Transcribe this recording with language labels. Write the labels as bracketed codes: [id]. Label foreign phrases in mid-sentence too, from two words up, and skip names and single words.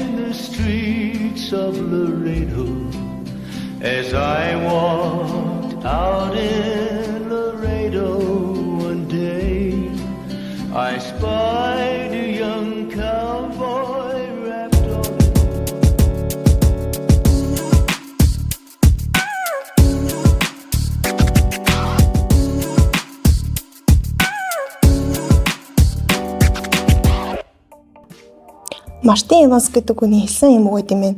[en] the streets of Laredo as I walked out in Laredo one day. I spied a young cowboy wrapped all [mn] Мартин Эванс гэдэг хүний хэлсэн юм уу гэдэм бэ?